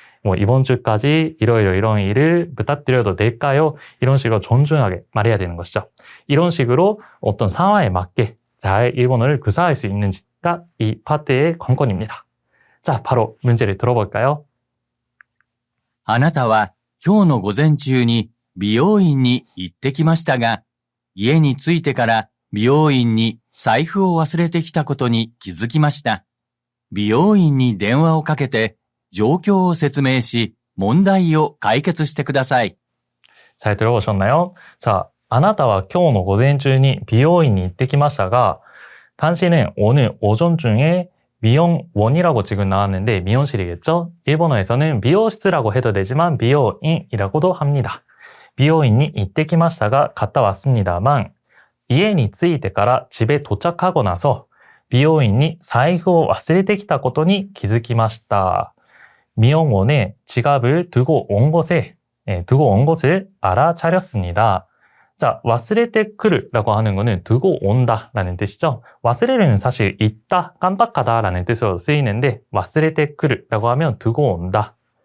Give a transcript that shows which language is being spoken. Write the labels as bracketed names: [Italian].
[Korean] 뭐 이번 주까지 이런 일을 부탁드려도 될까요? 이런 식으로 존중하게 말해야 되는 것이죠. 이런 식으로 어떤 상황에 맞게 잘 일본어를 구사할 수 있는지가 이 파트의 관건입니다. 자, 바로 문제를 들어볼까요? [Japanese] あなたは今日の午前中に美容院に行ってきましたが、家に着いてから美容院に財布を忘れてきたことに気づきました。美容院に電話をかけて状況を説明し、問題を解決してください。 [Korean] 잘 들어보셨나요? 자, [Japanese] あなたは今日の午前中に美容院に行ってきましたが, [Korean] 당신은 오늘 오전 중에 미용원이라고 지금 나왔는데 미용실이겠죠? 일본어에서는 미용실이라고 해도 되지만 미용인이라고도 합니다. 미용인이 이때 [Japanese] きましたが [Korean] 갔다 왔습니다만 [Japanese] 家に着いてから [Korean] 집에 도착하고 나서 미용인이 [Japanese] 財布を忘れてきたことに気づきました. [Korean] 미용원에 지갑을 두고 온 것을 알아차렸습니다. 자, 忘れてくる라고 하는 거는 두고 온다 라는 뜻이죠. 忘れる는 사실 있다, 깜빡하다 라는 뜻으로 쓰이는데 忘れてくる라고 하면 두고 온다.